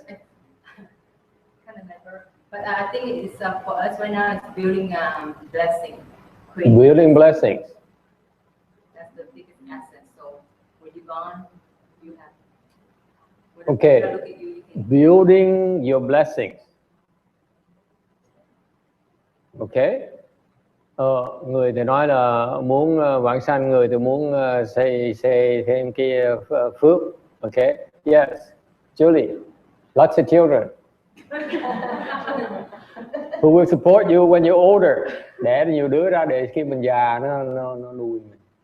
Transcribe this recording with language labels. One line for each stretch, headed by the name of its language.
English: Can't remember, but I think it's for us right now. It's building blessing. Building blessings. That's the biggest asset. So when you're gone, you have. Okay, building your blessings. Okay.
Vietnamese: Người thì nói là muốn vãng sanh, người thì muốn xây thêm cái phước.
English: Okay. Yes, Julie. Lots of children. Who will support you when you're older?
Vietnamese: Đẻ nhiều đứa ra để khi mình già nó nuôi mình.